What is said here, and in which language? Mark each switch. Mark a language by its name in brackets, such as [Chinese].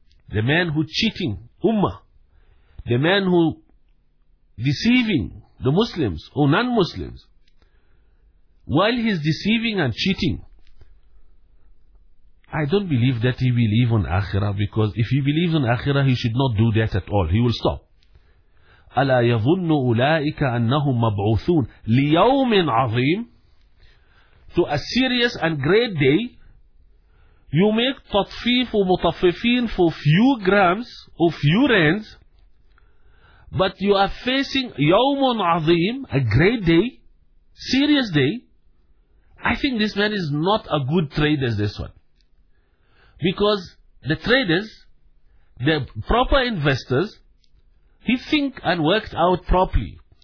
[English] The man who cheating ummah, the man who deceiving the Muslims or non-Muslims, while he's deceiving and cheating, I don't believe that he believes on Akhirah, because if he believes on Akhirah, he should not do that at all. He will stop. [Arabic] أَلَا يَظُنُّ أُولَٰئِكَ أَنَّهُمْ مَبْعُثُونَ لِيَوْمٍ عَظِيمٍ, [English] to a serious and great day. You make تطفيف ومطففين for few grams or few rands, but you are facing [Arabic] يَوْمٌ عَظِيمٌ, [English] a great day, serious day. I think this man is not a good trader as this one. Because the traders, the proper investors, he think and worked out properly.